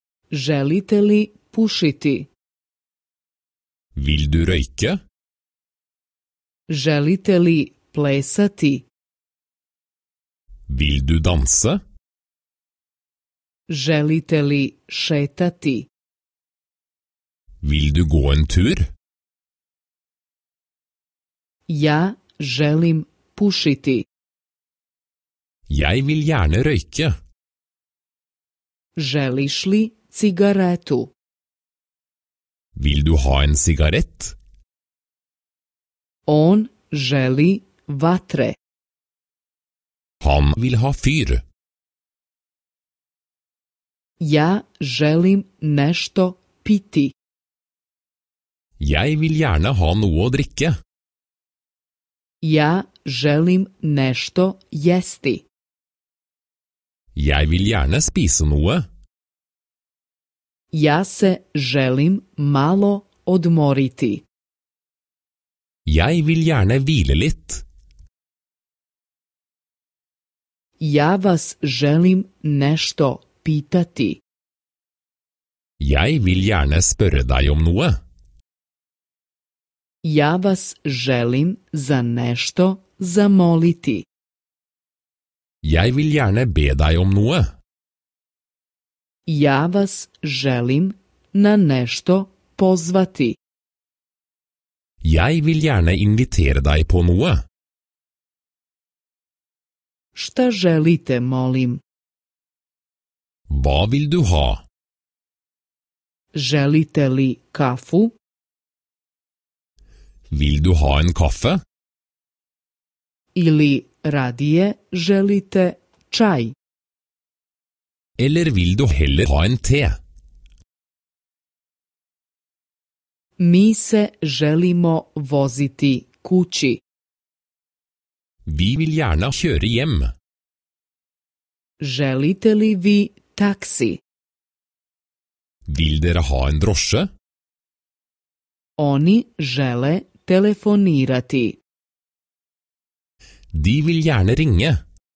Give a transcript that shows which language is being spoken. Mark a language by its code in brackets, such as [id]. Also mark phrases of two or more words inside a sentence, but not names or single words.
[bs] Želite li pušiti? [no] Vil du røyke? [bs] Želite li plesati? [no] Vil du danse? [bs] Želite li šetati? [no] Vil du gå en tur? [bs] Ja želim pušiti. [no] Jeg vil gjerne røyke. [bs] Želiš li cigaretu? [no] Vil du ha en sigarett? [bs] On želi vatre. [no] Han vil ha fyr. [bs] Ja želim nešto piti. [no] Jeg vil gjerne ha noe å drikke. [bs] Ja želim nešto jesti. [no] Jeg vil gjerne spise noe. [bs] Ja se želim malo odmoriti. [no] Jeg vil gjerne hvile litt. [bs] Ja vas želim nešto pitati. [no] Jeg vil gjerne spørre deg om noe. [bs] Ja vas želim za nešto zamoliti. [no] Jeg vil gjerne be deg om noe. [bs] Ja vas želim na nešto pozvati. [no] Jeg vil gjerne invitere deg på noe. [bs] Šta želite, molim? [no] Hva vil du ha? [bs] Želite li kafu? [no] Vil du ha en kaffe? [bs] Ili radije želite čaj? [no] Eller vil du heller ha en te? [bs] Mi se želimo voziti kući. [no] Vi vil gjerne kjøre hjem. [bs] Želite li vi taksi? [no] Vil dere ha en drosje? [bs] Oni žele telefonirati. [no] De vil gjerne ringe.